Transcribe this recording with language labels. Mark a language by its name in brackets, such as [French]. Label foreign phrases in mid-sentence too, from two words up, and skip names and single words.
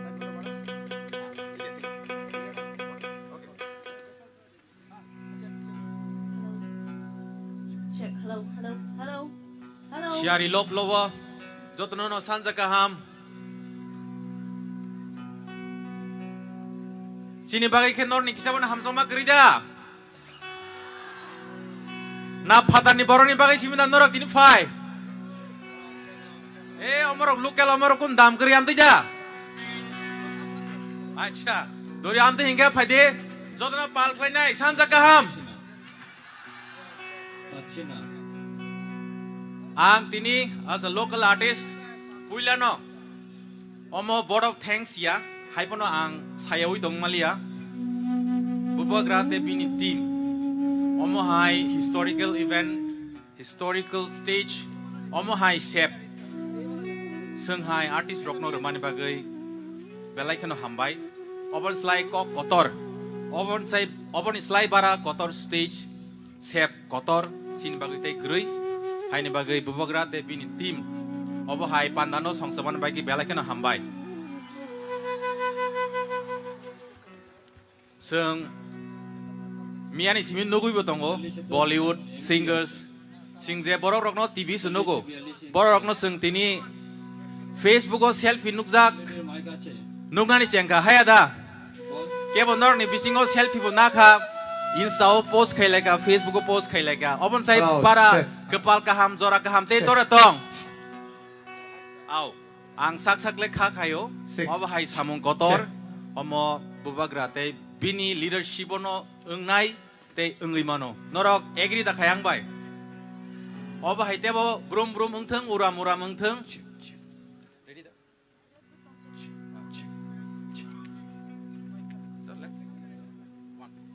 [English] Check. Hello, hello, hello, hello. [Kok Borok] Shari lop lowa jotno no sanja kaham sini bagai ke nor ni kisabon hamsama krida na phatani boroni bagai simina norok dini phai omorok local omorok kun dam kri amti ja acha dori amti hinga phaide jotno pal khlainai sanja kaham [Bangla] পাচ্ছি না [Kok Borok] ang tini [English] as a local artist [Kok Borok] puilano omo [English] board of thanks [Kok Borok] ya haipono ang sayawi dongmalia bubagra te bini team omo hai [English] historical event historical stage [Kok Borok] omo hai chef songhai artist rokno romani bagai belai khano hambai obon slai kok kotor obon slai bara kotor stage chef kotor sin bagai tai grui haini bagai bubagra te bini team obo hai pandano songsaban bagi belai khano hambai sung miani simin nogui botongo [English] Bollywood singers [Kok Borok] singje borok rokno TV sunogo borok rokno sung tini Facebook o selfie nukjak [Bangla] মাইক আছে [Kok Borok] nugnani chengka hayada kebo norni bisingo selfie bo nakha Insta o post khaileka Facebook o post khaileka obon sai [English] Hello, para check. [Kok Borok] kepal kaham jora kaham te [English] Check. [Kok Borok] dora tong au ang sak sak le kha khayo [English] Six. [Kok Borok] obo hai samung kotor [English] Check. [Kok Borok] omo bubagra te bini leadership no ungnai te ungui mano norok agree da khayang bai obo hai tebo brum brum ungthang uram uram ungthang ready da [English] so let's sing one